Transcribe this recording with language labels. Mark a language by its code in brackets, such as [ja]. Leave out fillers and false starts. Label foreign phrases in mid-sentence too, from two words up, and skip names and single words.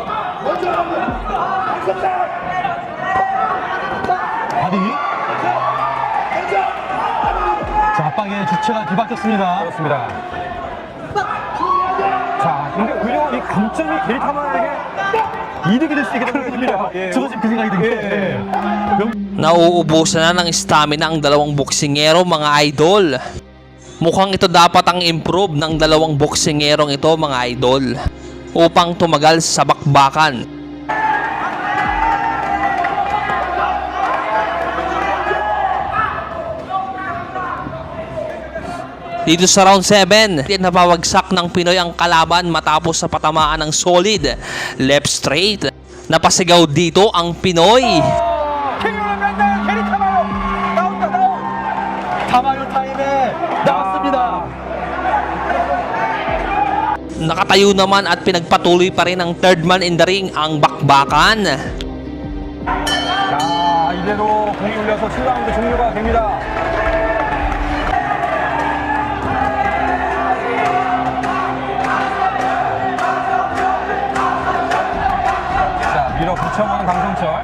[ko] 바디. 자, 압박의 주체가 뒤바뀌었습니다. 그렇습니다. 자, 근데 오히려 이 감점이 게리타마요에게 이득이 될 수 있게 됩니다. 저도 지금 그 생각이 든 게. 예. [tl] Nauubusan na ng stamina ang dalawang boksingero mga idol. Mukhang ito dapat ang improve ng dalawang boksingerong ito mga idol upang tumagal sa bakbakan. Dito sa round 7, napawagsak ng Pinoy ang kalaban matapos sa patamaan ng solid left straight. Napasigaw dito ang Pinoy. [ko] 타마요 타임에 나왔습니다. [tl] Nakatayo naman at pinagpatuloy pa rin ng [en] third man in the ring [tl] ang bakbakan. [ko] 자, 이대로 공이 울려서 7라운드 종료가 됩니다. 자, 밀어붙여보는 강성철.